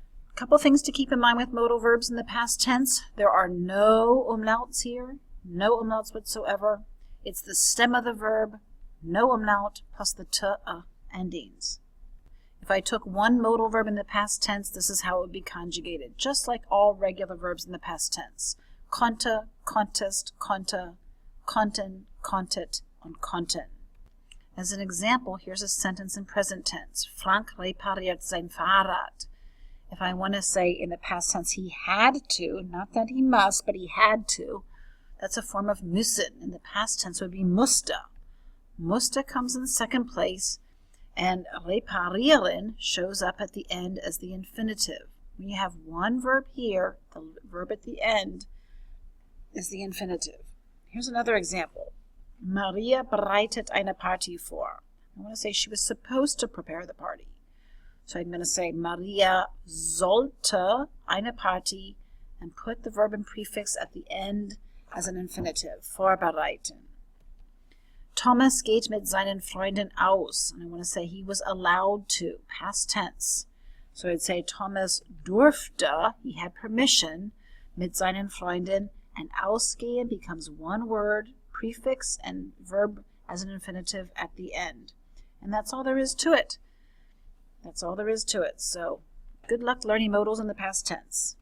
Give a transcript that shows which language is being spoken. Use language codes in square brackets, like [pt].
[en] A couple things to keep in mind with modal verbs in the past tense. There are no umlauts here, no umlauts whatsoever. It's the stem of the verb, no umlaut, plus the t endings. If I took one modal verb in the past tense, this is how it would be conjugated, just like all regular verbs in the past tense. [de] Konnte, konntest, konnte, konnten, konntet, und konnten. [en] As an example, here's a sentence in present tense. [de] Frank repariert sein Fahrrad. [en] If I want to say in the past tense he had to, not that he must, but he had to, that's a form of müssen. In the past tense would be musste. Musste comes in second place, and reparieren shows up at the end as the infinitive. When you have one verb here, the verb at the end is the infinitive. Here's another example. [de] Maria bereitet eine Party vor. [en] I want to say she was supposed to prepare the party. So I'm going to say [de] Maria sollte eine Party [en] and put the verb and prefix at the end as an infinitive, vorbereiten. [de] Thomas geht mit seinen Freunden aus. [en] And I want to say he was allowed to, past tense. So I'd say [de] Thomas durfte, [en] he had permission, [de] mit seinen Freunden, [en] and ausgehen becomes one word, prefix and verb as an infinitive at the end. And that's all there is to it. That's all there is to it. So good luck learning modals in the past tense.